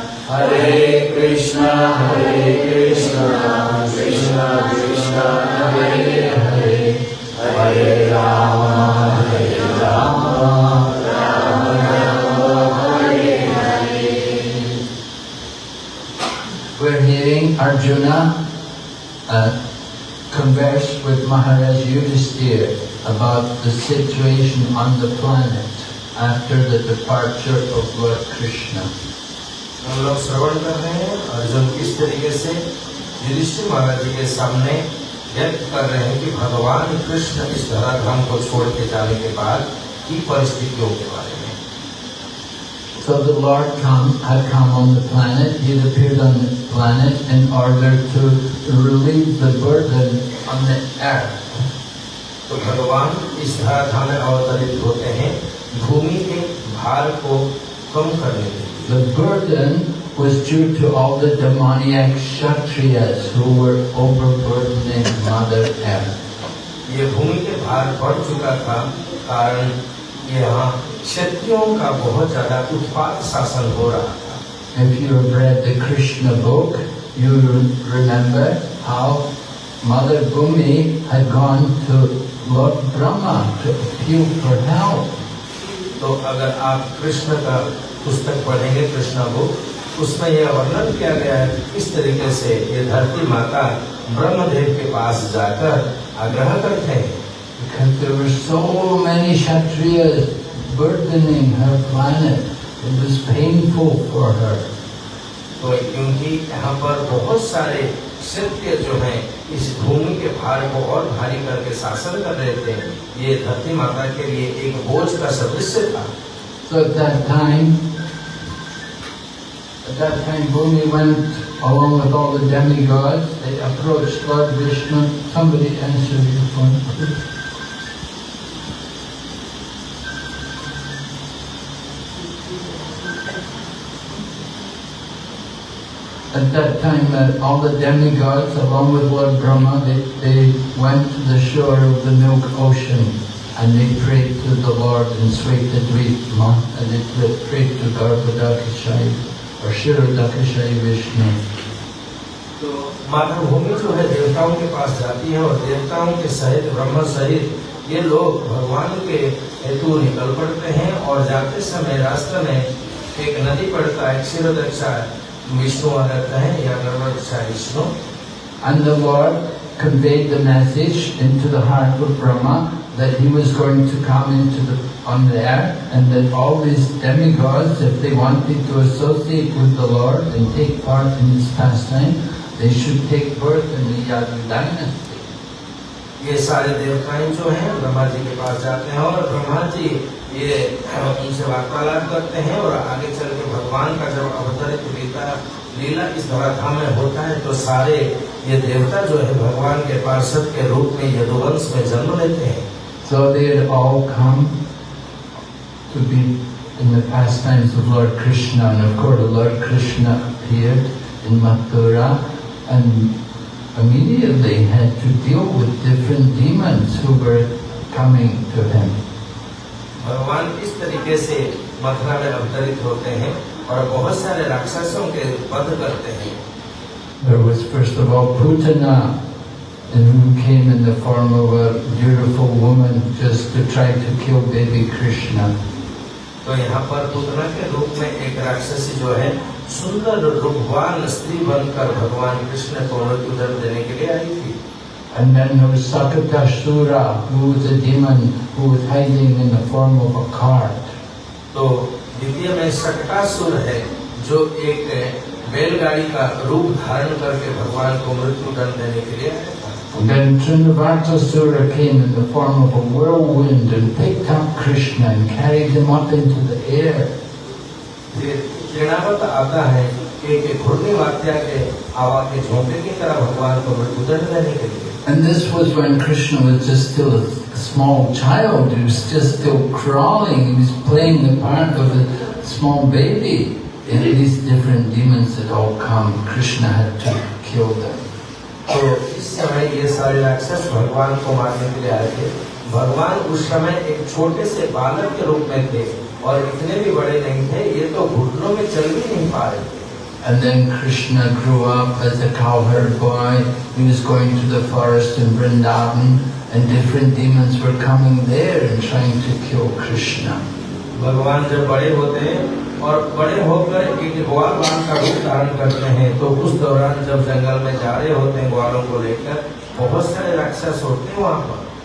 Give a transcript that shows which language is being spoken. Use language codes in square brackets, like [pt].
[sa] हरे Krishna Krishna Krishna Hare Hare Hare Ram Ram Ram Hare Hare. [en] We're hearing Arjuna converse with Maharaj Yudhisthira about the situation on the planet after the departure of Lord Krishna. [hi] हम लोग श्रवण कर रहे हैं अर्जुन किस तरीके से युधिष्ठिर महाराज जी के सामने व्यक्त कर रहे हैं कि भगवान कृष्ण इस धराधाम को छोड़ के जाने के बाद की परिस्थितियों के बारे में। [en] So the Lord had come on the planet. He had appeared on the planet in order to relieve the burden on the earth. [hi] तो भगवान इस धराधाम में अवतरित होते हैं भूमि के भार को कम करने के लिए। [en] The burden was due to all the demoniac Kshatriyas who were overburdening Mother Earth. [hi] ये भूमि के भार बढ़ चुका था, कारण यहाँ क्षत्रियों का बहुत ज्यादा उत्पात शासन हो रहा था। [en] If you have read the Krishna book, you remember how Mother Bhumi had gone to Lord Brahma to appeal for help. [hi] तो अगर आप कृष्ण का पुस्तक पढ़ेंगे कृष्णा बुक, उसमें यह वर्णन किया गया है इस तरीके से ये धरती माता ब्रह्मदेव के पास जाकर आग्रह करते हैं [en] because there were so many Kshatriyas burdening her planet. It was painful for her. [hi] तो क्योंकि यहाँ पर बहुत सारे क्षत्रिय जो हैं इस भूमि के भार को और भारी करके शासन कर रहे थे, ये धरती माता के लिए एक बोझ का सदृश्य था। [en] So at that time Bhumi went along with all the demigods. They approached Lord Vishnu. Somebody answered your phone, please. At that time, all the demigods, along with Lord Brahma, they went to the shore of the milk ocean and they prayed to the Lord in Svetadvipma, and they prayed to Garbhodakashayi or Shirodakashayi Vishnu. [hi] तो मातृभूमि जो है देवताओं के पास जाती है और देवताओं के सहित ब्रह्मा सहित ये लोग भगवान के हेतु निकल पड़ते हैं और जाते समय रास्ते में एक नदी पड़ता है, क्षीरोदक्षा विष्णु आ रहता है या गर्भदक्षा Vishnu. [en] And the Lord conveyed the message into the heart of Brahma that he was going to come on there, and that all these demigods, if they wanted to associate with the Lord and take part in his pastime, they should take birth in the Yadu dynasty. [hi] ये सारे देवताएं जो हैं ब्रह्मा जी के पास जाते हैं और ब्रह्मा जी ये उनसे वार्तालाप करते हैं और आगे चल के भगवान का जब अवतरित लीला इस धराधाम में होता है तो सारे ये देवता जो है भगवान के पार्षद के रूप में यदुवंश में जन्म लेते हैं। [en] So they had all come to be in the pastimes of Lord Krishna, and of course Lord Krishna appeared in Mathura and immediately had to deal with different demons who were coming to him. [hi] भगवान इस तरीके से मथुरा में अवतरित होते हैं और बहुत सारे राक्षसों के वध करते हैं। [en] There was first of all Putana, who came in the form of a beautiful woman just to try to kill baby Krishna. [hi] तो यहाँ पर पुतना के रूप में एक राक्षसी जो है सुंदर रूपवान स्त्री बनकर भगवान कृष्ण को मृत्यु दंड देने के लिए आई थी। [en] And then there was Sakatasura, who was a demon who was hiding in the form of a cart. [hi] तो द्वितीय में शकटासुर है जो एक बैलगाड़ी का रूप धारण करके भगवान को मृत्यु दंड देने के लिए आया था। [en] And then Trinavartasura came in the form of a whirlwind and picked up Krishna and carried him up into the air. [hi] फिर तृणावत आता है एक घूर्णी वात्या के हवा के झोंके की तरह भगवान को मृत्यु दंड देने के लिए। [en] And this was when Krishna was just still a small child. He was just still crawling. He was playing the part of a small baby. And these different demons had all come. Krishna had to kill them. [hi] तो इस समय ये सारे राक्षस भगवान को मारने के लिए आए थे। भगवान उस समय एक छोटे से बालक के रूप में थे और इतने भी बड़े नहीं थे, ये तो घुटनों में चल भी नहीं पा रहे थे। [en] And then Krishna grew up as a cowherd boy. He was going to the forest in Vrindavan, and different demons were coming there and trying to kill Krishna. [hi] भगवान जब बड़े होते हैं और बड़े होकर एक ग्वाल बाल का रूप धारण करते हैं, तो उस दौरान जब जंगल में जा रहे होते हैं ग्वालों को लेकर, बहुत सारे राक्षस होते हैं वहाँ पर।